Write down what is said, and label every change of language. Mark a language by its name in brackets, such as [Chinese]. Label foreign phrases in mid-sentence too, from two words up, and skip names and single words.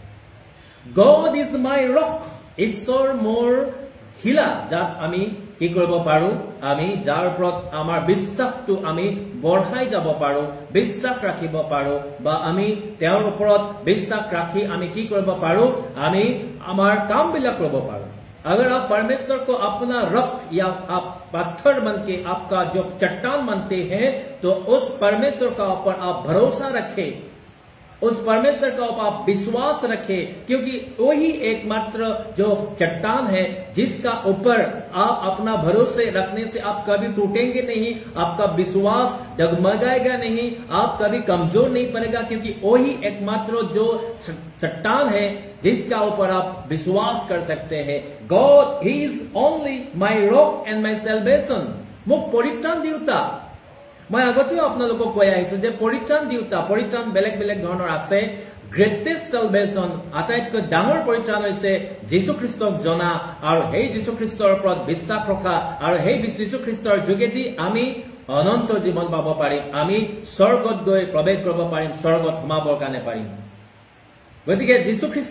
[English] God is my rock [Assamese] ঈশ্বৰ মোৰ হিলা যাক আমি কি কৰিব পাৰো আমি যাৰ ওপৰত আমাৰ বিশ্বাসটো আমি বঢ়াই যাব পাৰো বিশ্বাস ৰাখিব পাৰো বা আমি তেওঁৰ ওপৰত বিশ্বাস ৰাখি আমি কি কৰিব পাৰো আমি আমাৰ কামবিলাক কৰিব পাৰো [Hindi] अगर आप परमेश्वर को अपना रख या आप पत्थर बन के आपका जो चट्टान बनते हैं तो उस परमेश्वर का ऊपर आप भरोसा रखें उस परमेश्वर का ऊपर आप विश्वास रखें क्योंकि वही एकमात्र जो चट्टान है जिसका ऊपर आप अपना भरोसे रखने से आप कभी टूटेंगे नहीं आपका विश्वास डगमगाएगा नहीं आप कभी कमजोर नहीं पड़ेगा क्योंकि वही एकमात्र जो चट्टान है जिसका ऊपर आप विश्वास कर सकते हैं [English] God he is only my rock and my salvation [Assamese] মোক পৰিত্ৰাণ দিওতা মই আগতেও আপোনালোকক কৈ আহিছো যে পৰিত্ৰাণ বেলেগ বেলেগ ধৰণৰ আছে [English] greatest salvation [Assamese] আটাইতকৈ ডাঙৰ পৰিত্ৰাণ হৈছে যীশু খ্ৰীষ্টক জনা আৰু সেই যীশু খ্ৰীষ্টৰ ওপৰত বিশ্বাস ৰখা আৰু সেই যীশু খ্ৰীষ্টৰ যোগেদি আমি অনন্ত জীৱন পাব পাৰিম আমি স্বৰ্গত গৈ প্ৰৱেশ কৰিব পাৰিম স্বৰ্গত সোমাবৰ কাৰণে পাৰিম গতিকে যীশু